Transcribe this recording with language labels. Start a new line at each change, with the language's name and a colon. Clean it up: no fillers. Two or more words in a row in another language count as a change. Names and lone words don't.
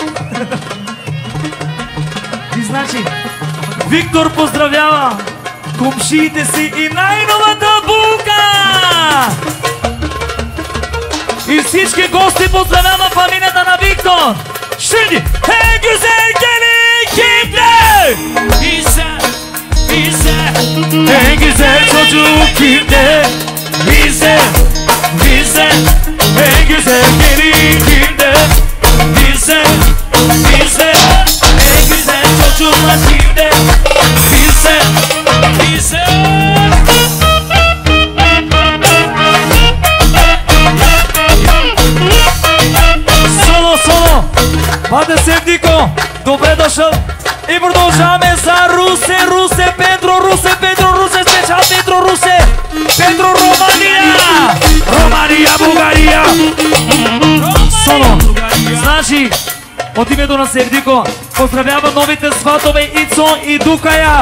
Bulgarian: И значи Виктор поздравява комшиите си и най-новата булка! И всички гости поздравява фамилията на Виктор! Шиди!
Turkish: Hey, güzel gelin kimde? Bize En güzel çocuk kimde? Bize En güzel gelin kimde? Bize En güzel çocuklar kimde?
Bulgarian: Bize Соло Бате Севдико добре дошъл и продължаваме за Русе Петро специал Петро Романия България Соло значи от името на Севдико поздравява новите сватове Ицо и Дукая.